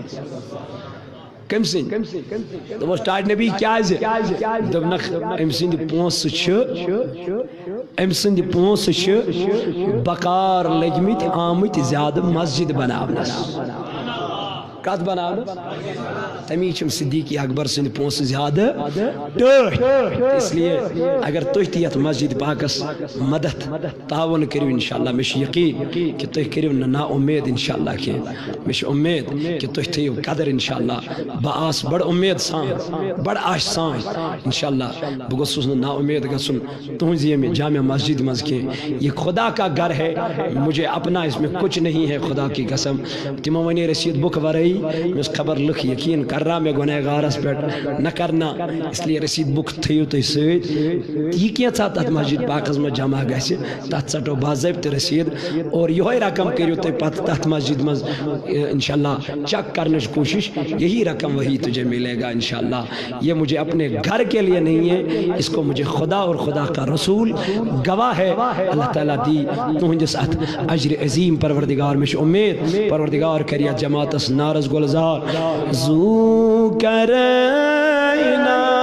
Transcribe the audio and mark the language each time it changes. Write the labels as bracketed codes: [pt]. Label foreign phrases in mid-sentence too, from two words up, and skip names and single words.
[ks] کم سن دپوس ٹاٹ نبی کیازِ دپنکھ ام سند پونٛسہٕ چھِ بکار لٔگمٕتۍ آمٕتۍ زیادٕ مسجد بناونس کت بناونس تمی چھم صدیق اکبر سند پونٛسہٕ زیادٕ ٹٲٹھۍ [ur] اس لیے [ks] اگر تُہۍ تہِ یتھ مسجد پاکس مدد تعاون کٔرِو انشاءاللہ مےٚ چھُ یقین کہ تُہۍ کٔرِو نہٕ نا اُمید انشاءاللہ کینٛہہ مےٚ چھُ اُمید کہ تُہۍ تھٲیِو قدر انشاءاللہ بہٕ آس بڑ اُمید سان بڑ آش سان انشاءاللہ بہٕ گوٚژھُس نہٕ نا اُمید گژھُن تُہنٛزِ ییٚمہِ جامع مسجد منٛز کینٛہہ [ur] یہ خدا کا گھر ہے مجھے اپنا اس میں کچھ نہیں ہے خدا کی قسم [ks] تمو ونے رسید بک ورٲیی مےٚ ٲس خبر لُکھ یقین کرنا مےٚ گُنہگارس پٮ۪ٹھ نہ کرنا [ur] اس لیے [ks] رسید بک تھٲیِو تُہۍ سۭتۍ یہِ کینٛژھا تتھ مسجد پاکس منٛز جمع گژھِ تتھ ژٹو باضٲبطہٕ رسید اور یہوے رقم کٔرِو تُہۍ پتہٕ تتھ مسجد منٛز انشاءاللہ چیک کرنٕچ کوشش [ur] یہی رقم وہی تجھے ملے گا انشاءاللہ یہ مجھے اپنے گھر کے لیے نہیں ہے اس کو مجھے خدا اور خدا کا رسول گواہ ہے [ks] اللہ تعالیٰ دی تہنٛدِس اتھ اجر عظیم پروردگار مےٚ چھِ امید پروردگار کر یتھ جماعتس نارس گلزار زو کرنا